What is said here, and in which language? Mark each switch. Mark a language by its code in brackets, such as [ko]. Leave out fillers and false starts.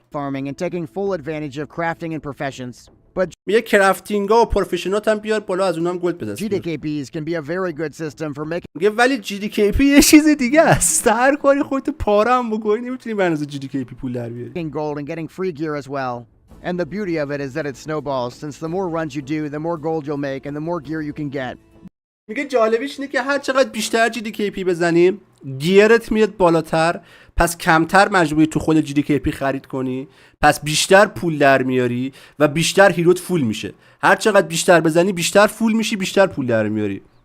[en] Farming and taking full advantage of crafting and professions. But [fa] میگه کرافتینگا و پروفشنات هم بیار بالا، از اونم گلد بده. [en] GDKPs can be a very good system for making [fa] میگه ولی GDKP یه چیز دیگه است. هر کاری خودت پاره هم بکنی نمیتونی به اندازه GDKP پول در بیاری. [en] gold and getting free gear as well. And the beauty of it is that it snowballs, since the more runs you do, the more gold you'll make and the more gear you can get. [fa] میگه جالبیش اینه که هر چقدر بیشتر GDKP بزنیم گیرت میاد بالاتر، پس کمتر مجبوری تو خود GDKP خرید کنی، پس بیشتر پول در میاری و بیشتر هیروت فول میشه. هر چقدر بیشتر بزنی بیشتر فول میشی، بیشتر پول در میاری.